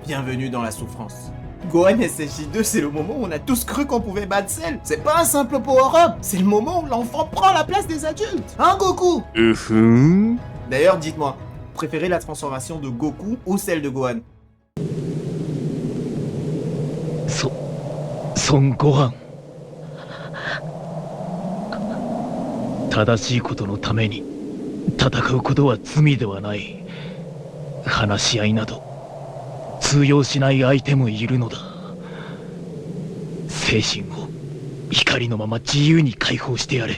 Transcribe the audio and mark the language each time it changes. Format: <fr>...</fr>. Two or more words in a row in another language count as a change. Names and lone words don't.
<fr>Bienvenue dans la souffrance. Gohan SSJ2, c'est le moment où on a tous cru qu'on pouvait battre Cell. C'est pas un simple power-up. C'est le moment où l'enfant prend la place des adultes. Hein, Goku? D'ailleurs, dites-moi, préférez la transformation de Goku ou celle de Gohan? Son Gohan.</fr> <ja>正しいことのために戦うことは罪ではない。話し合いなど通用しない相手もいるのだ。精神を光のまま自由に解放してやれ。</ja>